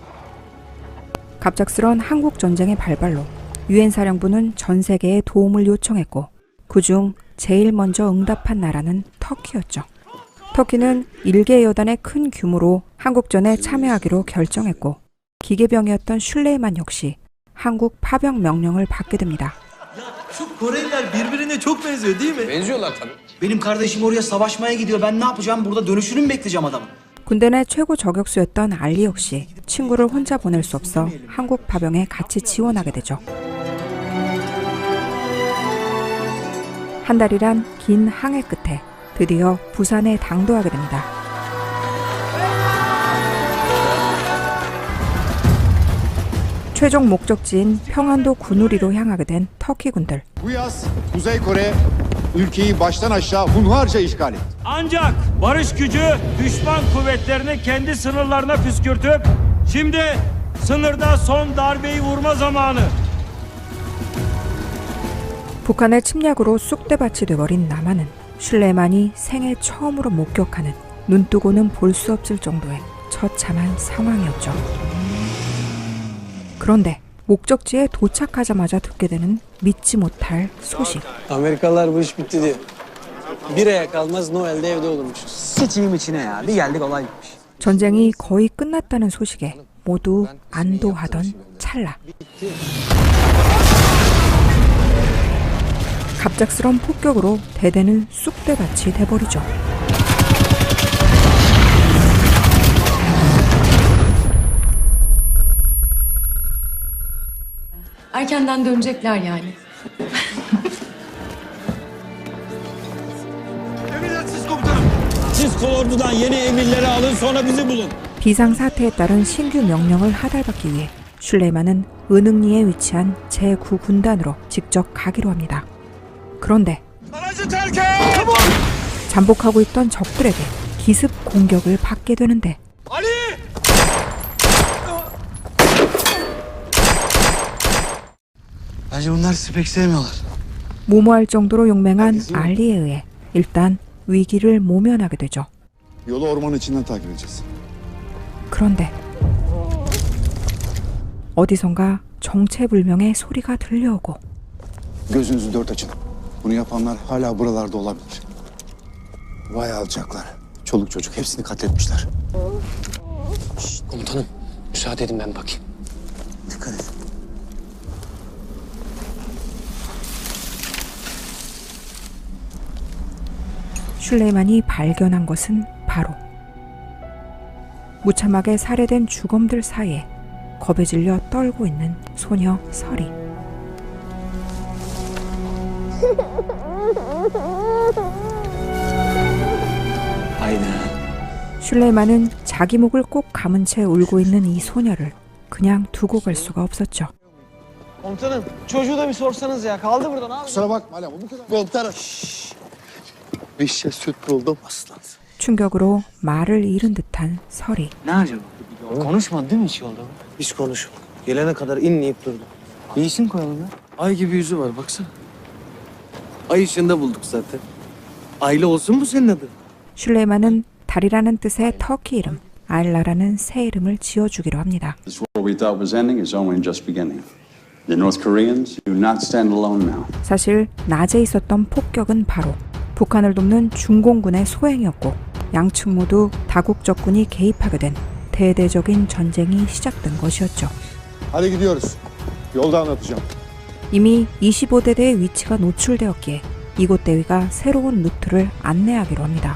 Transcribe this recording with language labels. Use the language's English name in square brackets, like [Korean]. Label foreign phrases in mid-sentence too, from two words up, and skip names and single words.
[Korean] 갑작스런 한국 전쟁의 발발로 유엔 사령부는 전 세계에 도움을 요청했고 그중 제일 먼저 응답한 나라는 터키였죠. 터키는 일개 여단의 큰 규모로 한국전에 참여하기로 결정했고 기계병이었던 슐레이만 역시 한국 파병 명령을 받게 됩니다. [Turkish] Şu Koreliler birbirine çok benziyor değil mi? Benziyorlar tabii. Benim kardeşim oraya savaşmaya gidiyor. Ben ne yapacağım? Burada dönüşünü mü bekleyeceğim adamın? [Korean] 군대 내 최고 저격수였던 알리 역시 친구를 혼자 보낼 수 없어 한국 파병에 같이 지원하게 되죠. 한 달이란 긴 항해 끝에 드디어 부산에 당도하게 됩니다. 최종 목적지인 평안도 군우리로 향하게 된 터키 군들. [Turkish] Bu yaz Kuzey Kore ülkeyi baştan aşağı hunharca işgal etti. Ancak barış gücü düşman kuvvetlerini kendi sınırlarına püskürtüp şimdi sınırda son darbeyi vurma zamanı. [Korean] 북한의 침략으로 쑥대밭이 돼버린 남한은 슐레만이 생애 처음으로 목격하는 눈뜨고는 볼 수 없을 정도의 처참한 상황이었죠. 그런데 목적지에 도착하자마자 듣게 되는 믿지 못할 소식. [Turkish] Amerikalılar bu iş bitti diyor. Bir aya kalmaz Noel'de evde olurmuşuz. Sıçayım içine ya. Bir geldik olay bitmiş. [Korean] 전쟁이 거의 끝났다는 소식에 모두 안도하던 찰나. 갑작스런 폭격으로 대대는 쑥대밭이 돼버리죠. [Turkish] Erkenden dönecekler yani. Emredersiniz komutanım. Siz kolordudan yeni emirleri alın sonra bizi bulun. [Korean] 비상사태에 따른 신규 명령을 하달받기 위해 슐레이만은 은흥리에 위치한 제9군단으로 직접 가기로 합니다. 그런데 [Turkish] Aracı terk et! [Korean] 잠복하고 있던 적들에게 기습 공격을 받게 되는데 [Turkish] Ali! Bence bunlar sizi pek sevmiyorlar. [Korean] 무모할 정도로 용맹한 알리에 의해 일단 위기를 모면하게 되죠. [Turkish] Yolu ormanın içinden takip edeceğiz. [Korean] 그런데 어디선가 정체불명의 소리가 들려오고 [Turkish] Gözünüzü dört açın. Bunu yapanlar hala buralarda olabilir. Vay alçaklar. Çoluk çocuk hepsini katletmişler. Komutanım müsaade edin ben bakayım. Dikkat et. [Korean] 슐레이만이 발견한 것은 바로 무참하게 살해된 주검들 사이에 겁에 질려 떨고 있는 소녀 설이. 슐레이만은 자기 목을 꼭 감은 채 울고 있는 이 소녀를 그냥 두고 갈 수가 없었죠. [Turkish] Komutanım çocuğu da bir sorsanız ya kaldı burada ne yapıyor? Kusura bakma Alem. Bu kadar. Komutanım. Bir şey süt buldum aslan. [Korean] 충격으로 말을 잃은 듯한 설이. [Turkish] Ne acaba? Konuşmadı değil mi hiç yolda? Hiç konuşma. Gelene kadar inleyip durdu. Bir isim koyalım ya. Ay gibi yüzü var baksana. Ay ışığında bulduk zaten. Aile olsun mu senin adın? [Korean] 슐레이만은 달이라는 뜻의 터키 이름, 아일라라는 새 이름을 지어주기로 합니다. [English] This war we thought was ending is only just beginning. The North Koreans do not stand alone now. [Korean] 사실 낮에 있었던 폭격은 바로 북한을 돕는 중공군의 소행이었고 양측 모두 다국 적군이 개입하게 된 대대적인 전쟁이 시작된 것이었죠. [Turkish] Hadi gidiyoruz. Yolda anlatacağım. [Korean] 이미 25대대의 위치가 노출되었기에 이곳 대위가 새로운 루트를 안내하기로 합니다.